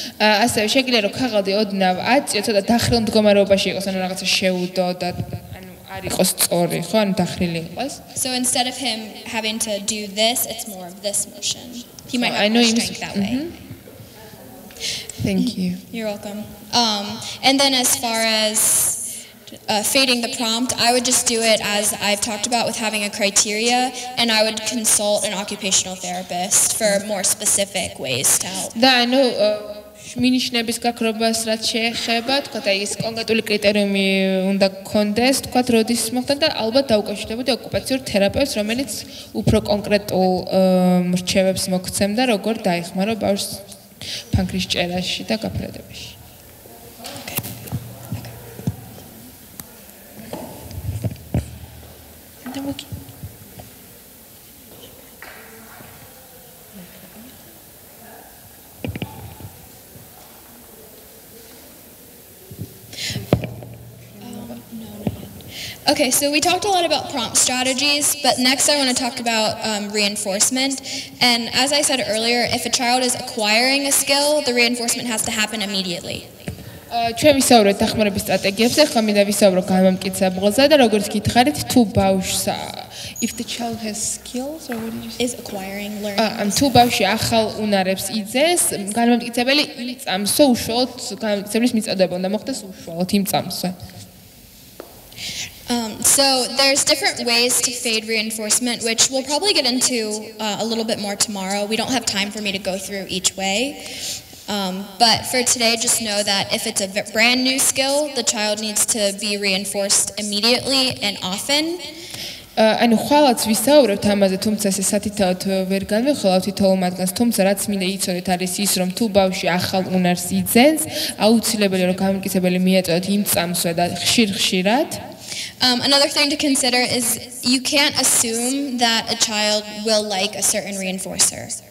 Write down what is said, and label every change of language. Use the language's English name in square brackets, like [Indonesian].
[Georgian] ასევე შეგიძლია რომ ქაღალდი ოდნავ აწიო, ცოტა დახრილ მდგომარეობაში იყოს, ანუ რაღაცა შეუდო და ანუ არ იყოს სწორი, ხო, ანუ დახრილი იყოს. [English] So instead of him having to do this, it's more of this motion. He might have more strength that way. Thank you. You're welcome. And then as far as fading the prompt, I would just do it as I've talked about with having a criteria, and I would consult an occupational therapist for more specific ways to help. [Georgian] და ანუ მინიშნების გაქრობას რაც შეეხება, თქვა და ის კონკრეტული კრიტერიუმი უნდა გქონდეს, თქვა როდის მოხდა და ალბათ დაუკავშირდებოდი ოკუპაციურ თერაპევტს, რომელიც უფრო კონკრეტულ რჩევებს მოგცემდა, როგორ დაეხმარო ბავშვს ფანქრის ჭერაში და გაფრედებაში. [English] Okay, so we talked a lot about prompt strategies, but next I want to talk about reinforcement. And as I said earlier, if a child is acquiring a skill, the reinforcement has to happen immediately. [Georgian] ჩვენ ვისაუბრეთ დახმარების სტრატეგიებზე, ხომ მინდა ვისაუბრო გამამტკიცებელზე და როგორც გითხარით, თუ ბავშვს [English] if the child has skills or what did you say? Is acquiring, learning. [Georgian] თუ ბავშვი ახალ უნარებს იძეს, გამამტკიცებელი იმ წამსვე უშუალოდ გამამტკიცებლის მიწოდება უნდა მოხდეს უშუალოდ იმ წამსვე. [English] So there's different ways to fade reinforcement, which we'll probably get into a little bit more tomorrow. We don't have time for me to go through each way. But for today, just know that if it's a brand new skill, the child needs to be reinforced immediately and often. [Georgian] ანუ ხვალაც ვისაუბრებთ ამაზე, თუმცა ეს სათითაოდ ვერ განვიხილავთ თითოეულ მათგანს, თუმცა რაც მინდა იცოდეთ არის ის, რომ თუ ბავშვი ახალ უნარს იძენს, აუცილებელია რომ გამოკითებელი მიეწოდოთ იმ წამსვე და ხშირ-ხშირად. [English] Another thing to consider is you can't assume that a child will like a certain reinforcer.